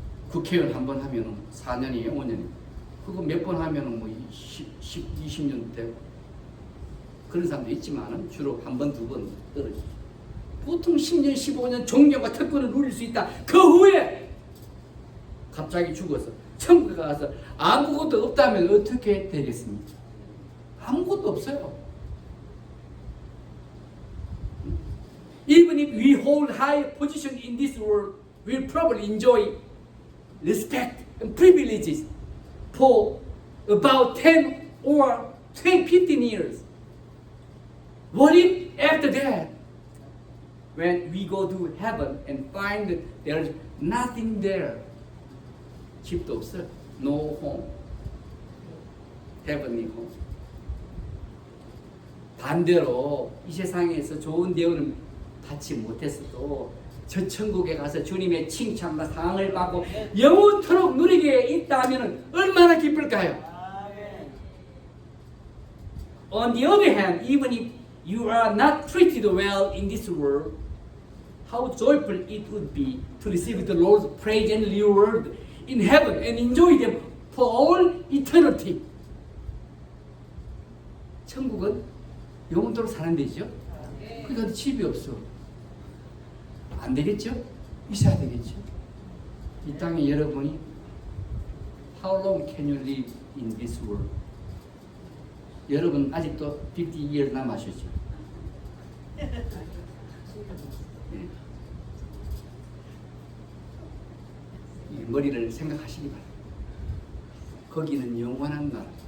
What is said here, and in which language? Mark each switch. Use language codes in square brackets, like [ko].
[ko] 국회의원 한 번 하면 4년이에요, 5년이에요. 그거 몇 번 하면 뭐 20년 되고 그런 사람도 있지만 주로 한 번, 두 번 떨어지죠. 보통 10년, 15년 존경과 특권을 누릴 수 있다. 그 후에 갑자기 죽어서 천국에 가서 아무것도 없다면 어떻게 되겠습니까? 아무것도 없어요. [en] Even if we hold high position in this world, we'll probably enjoy respect and privileges for about 10 or 15 years. What if after that, when we go to heaven and find that there's nothing there? [ko] 집도 없어. [en] No home. Heavenly home. [ko] 반대로 이 세상에서 좋은 대우는 받지 못했어도 저 천국에 가서 주님의 칭찬과 상을 받고 영원토록 누리게 있다면 얼마나 기쁠까요? [en] On the other hand, even if you are not treated well in this world, how joyful it would be to receive the Lord's praise and reward in heaven and enjoy them for all eternity. [ko] 천국은 영원토록 사는 데죠. 그러니까 집이 없어. 안 되겠죠? 있어야 되겠죠? 이 땅에 여러분이 [en] How long can you live in this world? [ko] 여러분 아직도 50 years 남으셨죠? 네. 머리를 생각하시기 바랍니다. 거기는 영원한 나라.